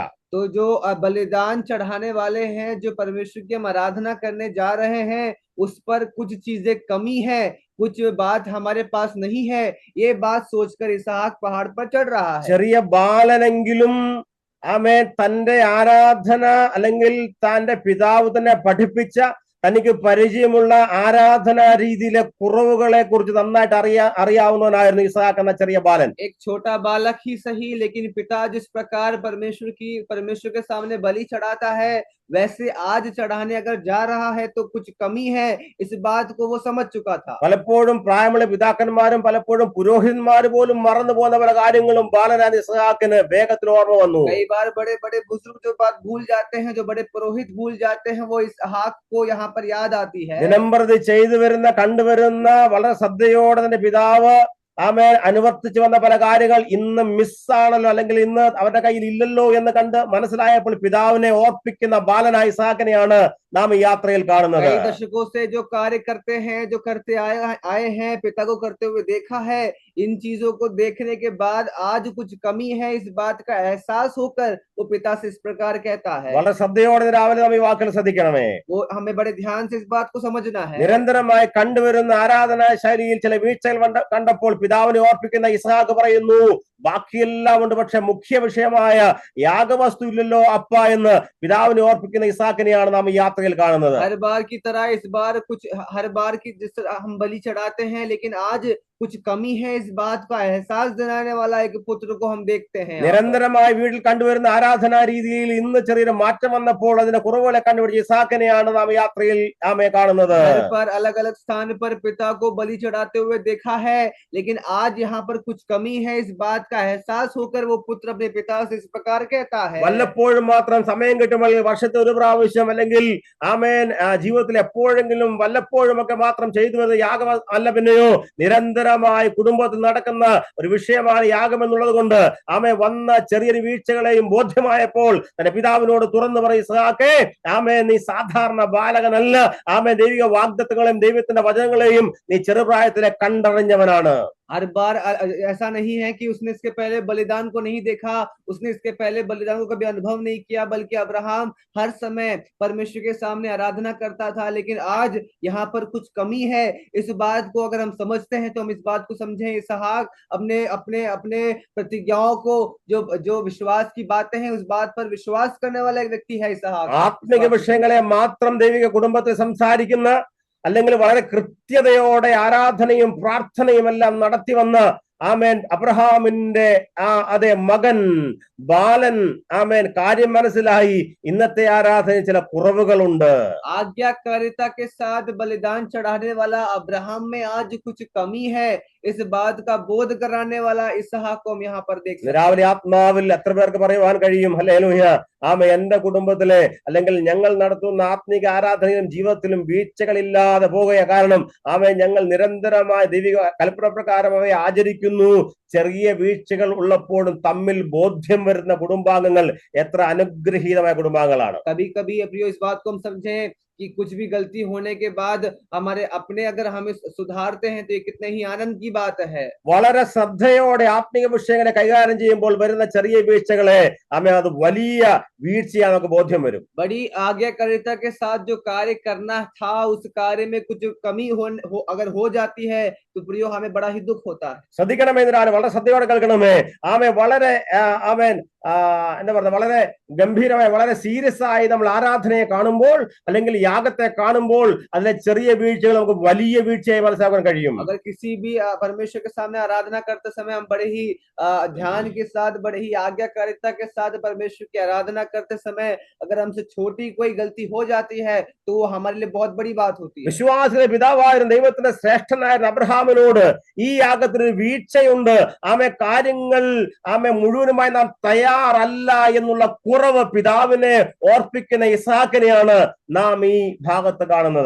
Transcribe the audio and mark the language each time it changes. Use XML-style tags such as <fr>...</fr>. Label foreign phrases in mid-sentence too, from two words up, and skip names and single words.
<hi>तो जो बलिदान चढ़ाने वाले हैं, जो परमेश्वर की हम आराधना करने जा रहे हैं, उस पर कुछ चीजें कमी है, कुछ बात हमारे पास नहीं है, ये बात सोचकर इसहाक पहाड़ पर चढ़ रहा है।</hi> <ml>ചെറിയ ബാലനെങ്കിലും തന്റെ ആരാധന അല്ലെങ്കിൽ തന്റെ പിതാവ് തന്നെ പഠിപ്പിച്ച തനിക്ക് പരിചയമുള്ള ആരാധനാ രീതിയിലെ കുറവുകളെ കുറിച്ച് നന്നായിട്ട് അറിയാവുന്നവനായിരുന്നു ഇസ്ഹാക്ക് എന്ന ചെറിയ ബാലൻ.</ml> <hi>एक छोटा बालक ही सही, लेकिन पिता जिस प्रकार परमेश्वर के सामने बलि चढ़ाता है, वैसे आज चढ़ाने अगर जा रहा है तो कुछ कमी है, इस बात को वो समझ चुका था।</hi> <ml>പലപ്പോഴും പ്രായമുള്ള പിതാക്കന്മാരും പലപ്പോഴും പുരോഹിതന്മാര് പോലും മറന്നു പോകുന്ന പല കാര്യങ്ങളും ബാലനായ ഇസ്ഹാക്കിന് വേഗത്തിൽ ഓർമ്മ വന്നു.</ml> <hi>कई बार बड़े बड़े बुजुर्ग जो बात भूल जाते हैं, जो बड़े पुरोहित भूल जाते हैं, वो इसहाक को यहाँ पर याद आती है।</hi> <ml>ദിനംപ്രതി ചെയ്തു വരുന്ന കണ്ടുവരുന്ന വളരെ ശ്രദ്ധയോടെ തന്റെ പിതാവ് അനുവർത്തിച്ചു വന്ന പല കാര്യങ്ങൾ ഇന്ന് മിസ്സാണല്ലോ, അല്ലെങ്കിൽ ഇന്ന് അവരുടെ കയ്യിൽ ഇല്ലല്ലോ എന്ന് കണ്ട് മനസ്സിലായപ്പോൾ പിതാവിനെ ഓർപ്പിക്കുന്ന ബാലനായ ഇസ്ഹാക്കിനെയാണ് നാം ഈ യാത്രയിൽ കാണുന്നത്.</ml> <hi>कई दशकों से जो कार्य करते हैं, जो करते आए हैं, पिता को करते हुए देखा है, इन चीजों को देखने के बाद आज कुछ कमी है, इस बात का एहसास होकर वो पिता से इस प्रकार कहता है।</hi> <ml>വളരെ ശ്രദ്ധയോടെ രാവിലെ നാം ഈ വാക്കുകൾ ശ്രദ്ധിക്കണമേ.</ml> <hi>वो हमें बड़े ध्यान से इस बात को समझना है।</hi> <ml>നിരന്തരമായി കണ്ടുവരുന്ന ആരാധനാ ശൈലിയിൽ ചില വീഴ്ചകൾ കണ്ടപ്പോൾ പിതാവിനെ ഓർപ്പിക്കുന്ന ഇസ്ഹാക്ക് പറയുന്നു, ബാക്കിയെല്ലാം ഉണ്ട്, പക്ഷെ മുഖ്യ വിഷയമായ യാഗവസ്തു ഇല്ലല്ലോ അപ്പ എന്ന് പിതാവിനെ ഓർപ്പിക്കുന്ന ഇസ്ഹാക്കിനെയാണ് നാം ഈ യാത്രയിൽ കാണുന്നത്.</ml> <hi>हर बार की तरह इस बार कुछ, हर बार की जिस तरह हम बलि चढ़ाते हैं, लेकिन आज कुछ कमी है, इस बात का एहसास दिलाने वाला एक पुत्र को हम देखते हैं।</hi> <ml>നിരന്തരമായി വീട്ടിൽ കണ്ടുവരുന്ന ആരാധനാ രീതിയിൽ ഇന്ന് ചെറിയൊരു മാറ്റം വന്നപ്പോൾ അതിന്റെ കുറവുകളെ കണ്ടുപിടിച്ച ഇസ്ഹാക്കിനെയാണ് നാം യാത്രയിൽ കാണുന്നത്.</ml> <hi>घर पर अलग अलग स्थान पर पिता को बलि चढ़ाते हुए देखा है, लेकिन आज यहाँ पर कुछ कमी है, इस बात का एहसास होकर वो पुत्र अपने पिता से इस प्रकार कहता है।</hi> <ml>വല്ലപ്പോഴും മാത്രം സമയം കിട്ടുമ്പോൾ, വർഷത്തെ ഒരു പ്രാവശ്യം അല്ലെങ്കിൽ ജീവിതത്തിൽ എപ്പോഴെങ്കിലും വല്ലപ്പോഴും ഒക്കെ മാത്രം ചെയ്തു വരുന്ന യാഗം അല്ല, പിന്നെയോ നിരന്തരമായി കുടുംബത്തിൽ നടക്കുന്ന ഒരു വിഷയമാണ് യാഗം എന്നുള്ളത് കൊണ്ട് വന്ന ചെറിയൊരു വീഴ്ചകളെയും ബോധ്യമായപ്പോൾ തന്റെ പിതാവിനോട് തുറന്നു പറയും, ഇസ്ഹാക്കേ, നീ സാധാരണ ബാലകനല്ല, ദൈവിക വാഗ്ദത്തങ്ങളെയും ദൈവത്തിന്റെ വചനങ്ങളെയും നീ ചെറുപ്രായത്തിലെ കണ്ടറിഞ്ഞവനാണ്.</ml> <hi>हर बार ऐसा नहीं है कि उसने इसके पहले बलिदान को नहीं देखा, उसने इसके पहले बलिदान को कभी अनुभव नहीं किया, बल्कि अब्राहम हर समय परमेश्वर के सामने आराधना करता था, लेकिन आज यहाँ पर कुछ कमी है। इस बात को अगर हम समझते हैं तो हम इस बात को समझें, इसहाक अपने अपने अपने प्रतिज्ञाओं को, जो विश्वास की बातें हैं, उस बात पर विश्वास करने वाला एक व्यक्ति है इसहाक।</hi> <ml>ആത്മിക വിഷയങ്ങളെ മാത്രം ദൈവിക കുടുംബത്തെ സംസാരിക്കുന്ന, അല്ലെങ്കിൽ വളരെ കൃത്യതയോടെ ആരാധനയും പ്രാർത്ഥനയും എല്ലാം നടത്തി വന്ന അബ്രഹാമിന്റെ അതേ മകൻ ബാലൻ കാര്യം മനസ്സിലായി. ഇന്നത്തെ ആരാധന ചില കുറവുകളുണ്ട്.</ml> <hi>आज्ञाकारिता के साथ बलिदान चढ़ाने वाला अब्राहम में आज कुछ कमी है, इस बात का बोध कराने वाला इसहाक को हम यहाँ पर देख सकते हैं।</hi> <ml>രാവിലെ ആത്മാവിൽ എത്ര പേർക്ക് പറയുവാൻ കഴിയും, ഹല്ലേലൂയ, എന്റെ കുടുംബത്തിലെ അല്ലെങ്കിൽ ഞങ്ങൾ നടത്തുന്ന ആത്മിക ആരാധനയിലും ജീവിതത്തിലും വീഴ്ചകളില്ലാതെ പോകുക. കാരണം ഞങ്ങൾ നിരന്തരമായ ദൈവിക കൽപ്പന പ്രകാരം അവയെ ആചരിക്കുന്നു. ചെറിയ വീഴ്ചകൾ ഉള്ളപ്പോഴും തമ്മിൽ ബോധ്യം വരുന്ന കുടുംബാംഗങ്ങൾ എത്ര അനുഗ്രഹീതമായ കുടുംബാംഗങ്ങളാണ്.</ml> <hi>कभी कभी प्रियो इस बात को हम समझें कि कुछ भी गलती होने के बाद हमारे अपने अगर हमें सुधारते हैं तो ये कितने ही आनंद की बात है।</hi> <ml>വളരെ ശ്രദ്ധയോടെ ആത്മീയ വിഷയങ്ങളെ കൈകാര്യം ചെയ്യുമ്പോൾ വരുന്ന ചെറിയ വീഴ്ചകളെ അത് വലിയ വീഴ്ചയാ നമുക്ക് ബോധ്യം വരും.</ml> <hi>बड़ी आज्ञाकारिता के साथ जो कार्य करना था, उस कार्य में कुछ कमी अगर हो जाती है तो प्रियो हमें बड़ा ही दुख होता है।</hi> <ml>ശ്രദ്ധിക്കണമേ, വളരെ ശ്രദ്ധയോടെ കേൾക്കണമേ. വളരെ എന്താ പറയുക, വളരെ ഗംഭീരമായി വളരെ സീരിയസ് ആയി നമ്മൾ ആരാധനയെ കാണുമ്പോൾ അല്ലെങ്കിൽ യാഗത്തെ കാണുമ്പോൾ അതിലെ ചെറിയ വീഴ്ചകൾ നമുക്ക് വലിയ വീഴ്ചയായി മനസ്സിലാക്കാൻ കഴിയും.</ml> <hi>अगर किसी भी परमेश्वर के सामने आराधना करते समय हम बड़े ही ध्यान के साथ, बड़े ही आज्ञाकारिता के साथ परमेश्वर की आराधना करते समय अगर हमसे छोटी कोई गलती हो जाती है तो वो हमारे लिए बहुत बड़ी बात होती है.</hi> <ml>വിശ്വാസികളുടെ പിതാവായിരുന്ന ദൈവത്തിന്റെ ശ്രേഷ്ഠനായ അബ്രഹാമിനോട് ഈ യാഗത്തിന് ഒരു വീഴ്ചയുണ്ട്, കാര്യങ്ങൾ മുഴുവനുമായി നാം തയ്യാറല്ല എന്നുള്ള കുറവ് പിതാവിനെ ഓർപ്പിക്കുന്ന ഇസാക്കിനെയാണ് നാം ഈ ഭാഗത്ത് കാണുന്നത്.</ml>